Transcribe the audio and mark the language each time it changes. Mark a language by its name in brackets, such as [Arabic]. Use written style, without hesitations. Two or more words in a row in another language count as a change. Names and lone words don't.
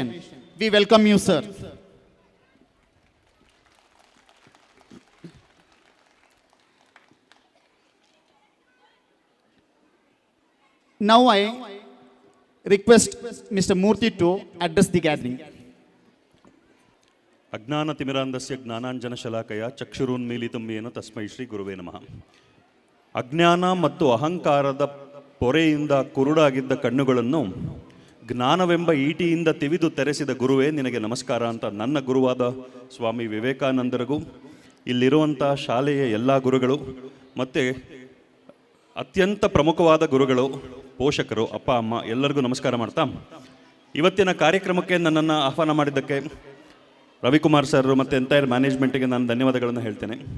[English] We welcome you, sir. Now I request Mr. Murthy to address the gathering. [Sanskrit] ಅಜ್ಞಾನತಿಮಿರಾಂಧಸ್ಯ ಜ್ಞಾನಾಂಜನಶಲಾಕಯ ಚಕ್ಷುರುನ್ಮೀಲಿತಂ ಯೇನ ತಸ್ಮೈ ಶ್ರೀ ಗುರುವೇ ನಮಃ. [Kannada] ಅಜ್ಞಾನ ಮತ್ತು ಅಹಂಕಾರದ ಪೊರೆಯಿಂದ ಕುರುಡಾಗಿದ್ದ ಕಣ್ಣುಗಳನ್ನು ಜ್ಞಾನವೆಂಬ ಈಟಿಯಿಂದ ತಿವಿದು ತೆರೆಸಿದ ಗುರುವೇ ನಿನಗೆ ನಮಸ್ಕಾರ ಅಂತ ನನ್ನ ಗುರುವಾದ ಸ್ವಾಮಿ ವಿವೇಕಾನಂದರಿಗೂ, ಇಲ್ಲಿರುವಂಥ ಶಾಲೆಯ ಎಲ್ಲ ಗುರುಗಳು ಮತ್ತು ಅತ್ಯಂತ ಪ್ರಮುಖವಾದ ಗುರುಗಳು, ಪೋಷಕರು, ಅಪ್ಪ ಅಮ್ಮ ಎಲ್ಲರಿಗೂ ನಮಸ್ಕಾರ ಮಾಡ್ತಾ, ಇವತ್ತಿನ ಕಾರ್ಯಕ್ರಮಕ್ಕೆ ನನ್ನನ್ನು ಆಹ್ವಾನ ಮಾಡಿದ್ದಕ್ಕೆ ರವಿಕುಮಾರ್ ಸರ್ ಮತ್ತು [English] entire management [Kannada] ನಾನು ಧನ್ಯವಾದಗಳನ್ನು ಹೇಳ್ತೇನೆ.